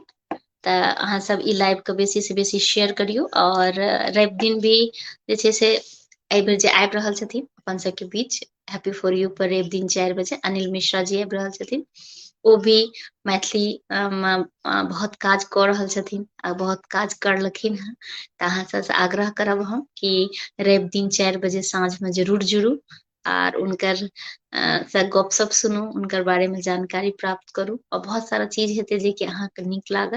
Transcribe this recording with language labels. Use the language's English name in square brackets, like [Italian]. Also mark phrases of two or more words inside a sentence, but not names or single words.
[Maithili] तऽ अहाँ सब ई लाइव के बेसी से बेसी शेयर करियौ। और रवि दिन भी जे छै से एहि बेर जे आबि रहल छथिन अपन सबके बीच हैप्पी फॉर यू पर रवि दिन 4 बजे अनिल मिश्रा जी आबि रहल छथिन। ओ भी मैथिली बहुत काज कऽ रहल छथिन आ बहुत काज करलखिन हँ। तऽ अहाँ सबसँ आग्रह करब हम कि रवि दिन 4 बजे साँझमे जरूर जुड़ू आर उनकर से गपशप सुनू, उनकर बारेमे जानकारी प्राप्त करू और बहुत सारा चीज हेतै जे कि अहाँके नीक लागत।